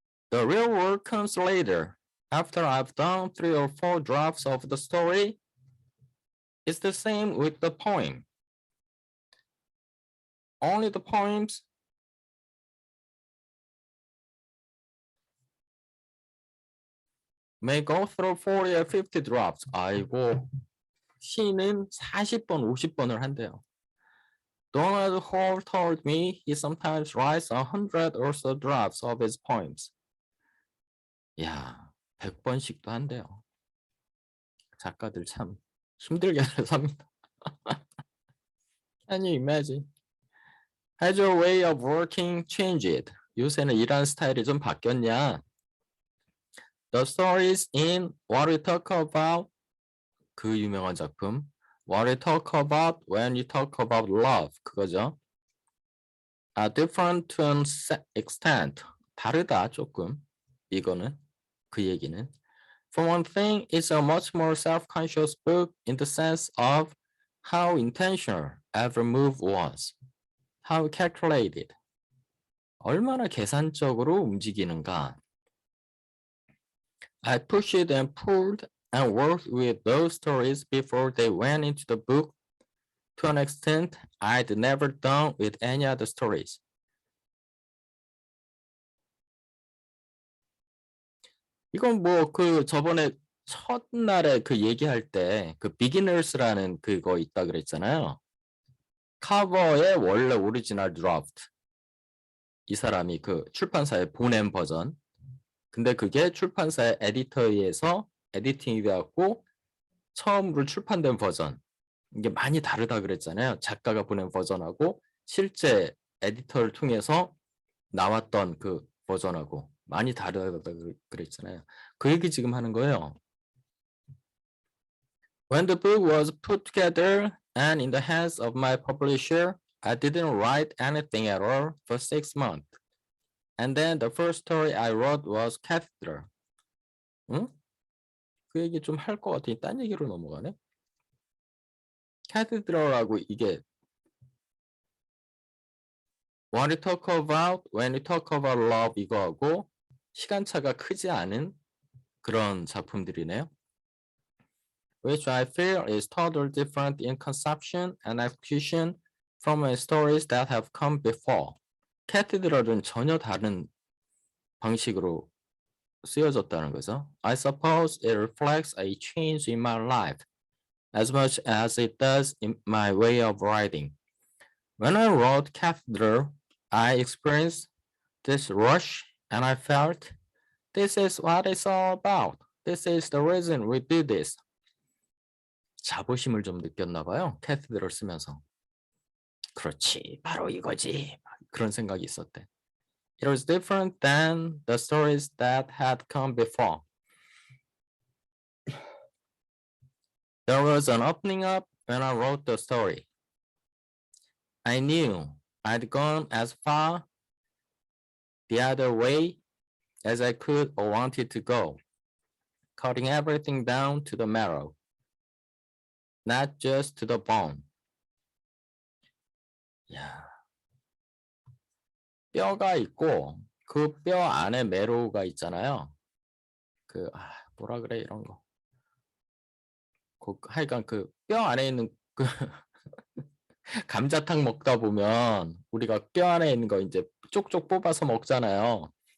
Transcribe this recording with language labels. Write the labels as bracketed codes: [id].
[en] The real work comes later. After I've done 3 or 4 drafts of the story, it's the same with the poem. Only the poems may go through 40 or 50 drafts. [ko] 아이고, 시는 40번, 50번을 한대요. [en] Donald Hall told me he sometimes writes 100 or so drafts of his poems. [ko] 야, 100번씩도 한대요. 작가들 참 힘들게 삽니다. [en] Can you imagine? Has your way of working changed? [ko] 요새는 일하는 스타일이 좀 바뀌었냐? [en] The stories in What We Talk About, [ko] 그 유명한 작품. [en] What We Talk About When You Talk About Love, [ko] 그거죠. [en] Are different to an extent. [ko] 다르다 조금. 이거는 그 얘기는. [en] For one thing, it's a much more self-conscious book in the sense of how intentional every move was, how calculated. [ko] 얼마나 계산적으로 움직이는가. [en] I pushed and pulled and worked with those stories before they went into the book to an extent I'd never done with any other stories. [ko] 이건 뭐 그 저번에 첫날에 그 얘기할 때 그 비기너스라는 그거 있다 그랬잖아요. 커버의 원래 오리지널 드래프트. 이 사람이 그 출판사에 보낸 버전. 근데 그게 출판사의 에디터에 의해서 에디팅이 되었고 처음으로 출판된 버전. 이게 많이 다르다 그랬잖아요. 작가가 보낸 버전하고 실제 에디터를 통해서 나왔던 그 버전하고 많이 다르다 그랬잖아요. 그 얘기 지금 하는 거예요. [en] When the book was put together and in the hands of my publisher, I didn't write anything at all for 6 months. And then the first story I wrote was Cathedral. [ko] 응? 그 얘기 좀 할 것 같으니 딴 얘기로 넘어가네. Cathedral하고 이게 What you talk about when you talk about love 이거하고 시간차가 크지 않은 그런 작품들이네요. [en] Which I feel is totally different in conception and execution from the stories that have come before. [ko] Cathedral은 전혀 다른 방식으로 쓰여졌다는 거죠. [en] I suppose it reflects a change in my life as much as it does in my way of writing. When I wrote Cathedral, I experienced this rush and I felt this is what it's all about. This is the reason we do this. [ko] 자부심을 좀 느꼈나 봐요. Cathedral 쓰면서. 그렇지, 바로 이거지. 그런 생각이 있었대. [en] It was different than the stories that had come before. There was an opening up when I wrote the story. I knew I'd gone as far the other way as I could or wanted to go, cutting everything down to the marrow, not just to the bone. [ko] 야, 뼈가 있고 그 뼈 안에 메로우가 있잖아요. 뭐라 그래 이런 거. 하여간 그 뼈 안에 있는 그 감자탕 먹다 보면 우리가 뼈 안에 있는 거 이제 쪽쪽 뽑아서 먹잖아요.